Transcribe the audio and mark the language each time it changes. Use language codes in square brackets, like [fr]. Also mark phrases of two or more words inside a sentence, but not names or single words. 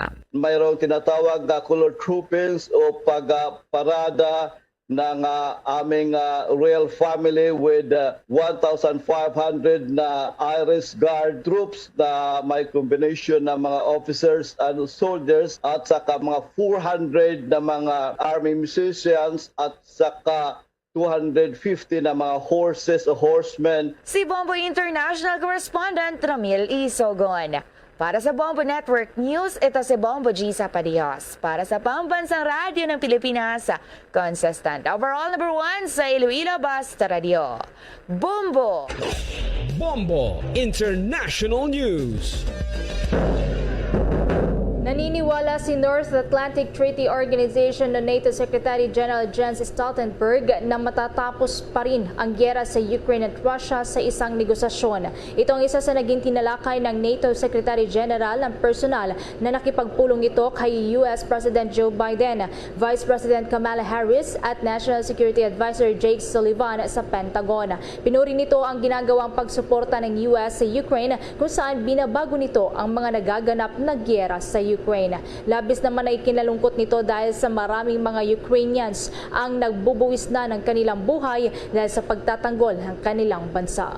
[tl] Mayroong tinatawag na [en] color troopings [tl] o pagparada ng aming [en] royal family with [tl] 1,500 na Irish Guard troops na may combination ng mga [en] officers and soldiers [tl] at saka mga 400 na mga [en] army musicians [tl] at saka 250 na mga horses o horsemen. Si Bombo International Correspondent Ramil Isogon. Para sa Bombo Network News, ito si Bombo G. Sapadios. Para sa Pambansang Radyo ng Pilipinas, [en] consistent overall number 1 [tl] sa Iloilo Basta Radio. Bombo! Bombo International News. Naniniwala si North Atlantic Treaty Organization na NATO Secretary General Jens Stoltenberg na matatapos pa rin ang gyera sa Ukraine at Russia sa isang negosasyon. Ito ang isa sa naging tinalakay ng NATO Secretary General ng personal na nakipagpulong ito kay US President Joe Biden, Vice President Kamala Harris at National Security Advisor Jake Sullivan sa Pentagon. Pinuri nito ang ginagawang pagsuporta ng US sa Ukraine kung saan binabago nito ang mga nagaganap na gyera sa Ukraine. Labis naman ay kinalungkot nito dahil sa maraming mga Ukrainians ang nagbubuwis na ng kanilang buhay dahil sa pagtatanggol ng kanilang bansa.